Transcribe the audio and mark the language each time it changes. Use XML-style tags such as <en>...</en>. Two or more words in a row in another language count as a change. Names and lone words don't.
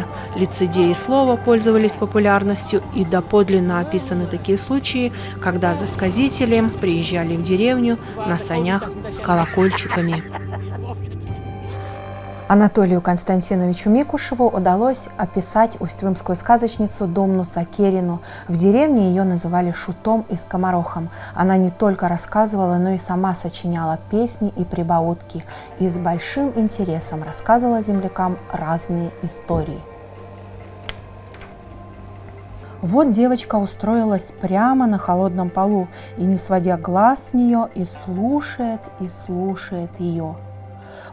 <ru>Лицедеи слова пользовались популярностью, и доподлинно описаны такие случаи, когда за сказителем приезжали в деревню на санях с колокольчиками. Анатолию Константиновичу Микушеву удалось описать усть-вымскую сказочницу Домну Сакерину. В деревне ее называли Шутом и Скоморохом. Она не только рассказывала, но и сама сочиняла песни и прибаутки. И с большим интересом рассказывала землякам разные истории. Вот девочка устроилась прямо на холодном полу и, не сводя глаз с нее, и слушает ее.</ru>